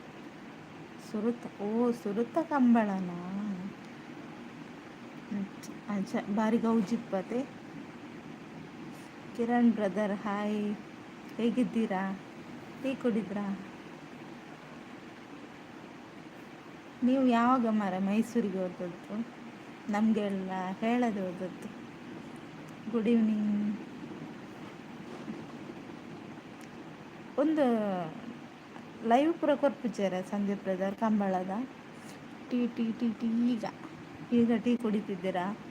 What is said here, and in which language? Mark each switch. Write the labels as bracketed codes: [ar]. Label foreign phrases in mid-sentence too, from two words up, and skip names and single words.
[tcy] ಸುರುತ್ತ ಕಂಬಳನಾ ಅಂಚ ಬಾರಿ ಗೌಜಿಪ್ಪತೆ [kn] ಕಿರಣ್ ಬ್ರದರ್ ಹಾಯ್ ಹೇಗಿದ್ದೀರಾ ಟೀ ಕುಡಿದ್ರಾ ನೀವು ಯಾವಾಗ ಮೈಸೂರಿಗೆ ಹೋದದ್ದು ನಮಗೆಲ್ಲ ಹೇಳದೆ ಹೋದದ್ದು [en] good evening [tcy] ಒಂದು ಲೈವ್ ಪೂರ ಕೊರ್ಪಿಚ್ಚಾರ ಸಂದೀಪ್ ಬ್ರದರ್ ಕಂಬಳದ ಟೀ [kn] ಈಗ ಟೀ ಕುಡಿತಿದ್ದೀರಾ